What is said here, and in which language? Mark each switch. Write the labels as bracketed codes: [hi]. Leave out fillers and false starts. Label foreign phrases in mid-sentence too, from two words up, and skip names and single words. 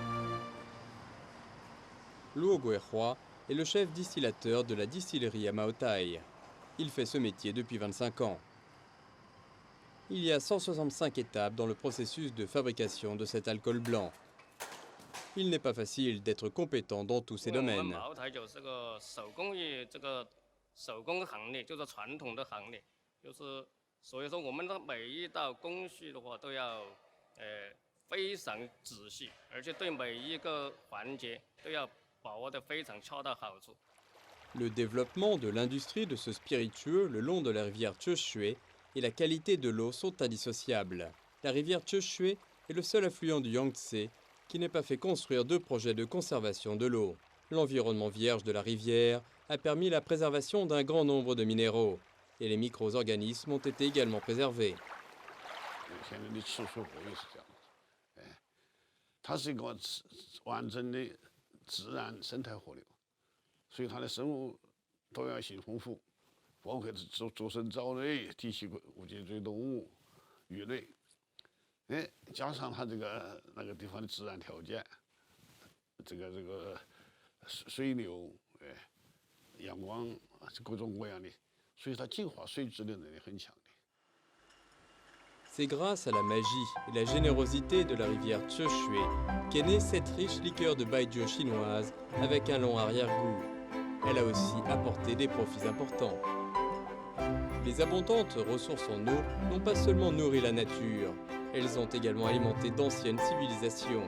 [fr] Luo Guihua est le chef distillateur de la distillerie à Maotai. Il fait ce métier depuis 25 ans. Il y a 165 étapes dans le processus de fabrication de cet alcool blanc. Il n'est pas facile d'être compétent dans tous ces domaines. [zh] 茅台酒是个手工业，这个手工行业就是传统的行业，就是所以说我们的每一道工序的话都要非常仔细，而且对每一个环节都要把握得非常恰到好处。 [fr] Le développement de l'industrie de ce spiritueux le long de la rivière Cheshui et la qualité de l'eau sont indissociables. La rivière Cheshui est le seul affluent du Yangtze qui n'ait pas fait construire de projet de conservation de l'eau. L'environnement vierge de la rivière a permis la préservation d'un grand nombre de minéraux et les micro-organismes ont été également préservés. [zh] 现在的吃水河也是这样子，它是一个完整的自然生态河流，所以它的生物多样性丰富，包括足生藻类、底栖无脊椎动物、鱼类，加上它这个那个地方的自然条件，这个水流，阳光各种各样的，所以它净化水质的能力很强。 [fr] C'est grâce à la magie et la générosité de la rivière Cheshui qu'est née cette riche liqueur de baijiu chinoise avec un long arrière-goût. Elle a aussi apporté des profits importants. Les abondantes ressources en eau n'ont pas seulement nourri la nature, elles ont également alimenté d'anciennes civilisations.